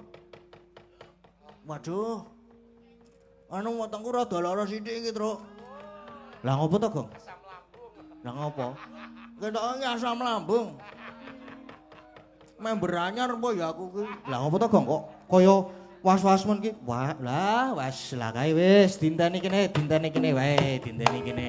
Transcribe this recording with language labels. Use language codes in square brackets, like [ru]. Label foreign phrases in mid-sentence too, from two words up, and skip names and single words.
[jv] Waduh. Anu wetengku rada lara sithik iki, Truk. Lah ngopo to, Gong? Asam lambung. Lah ngopo? Ketoke asam lambung. Member anyar apa ya aku ki? Lah ngopo to, Gong? Kok kaya was-was men ki? Wah, lah wis lah kae wis dinteni kene wae, dinteni kene.